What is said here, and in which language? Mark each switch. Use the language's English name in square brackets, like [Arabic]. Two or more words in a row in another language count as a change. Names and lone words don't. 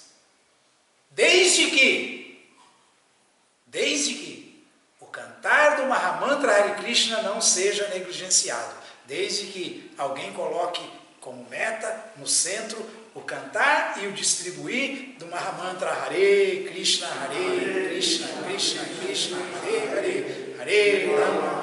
[Portuguese] Desde que o cantar do Mahamantra Hare Krishna não seja negligenciado. Desde que alguém coloque como meta, no centro, o cantar e o distribuir do Mahamantra [Sanskrit] हरे कृष्ण कृष्ण कृष्ण हरे हरे हरे राम,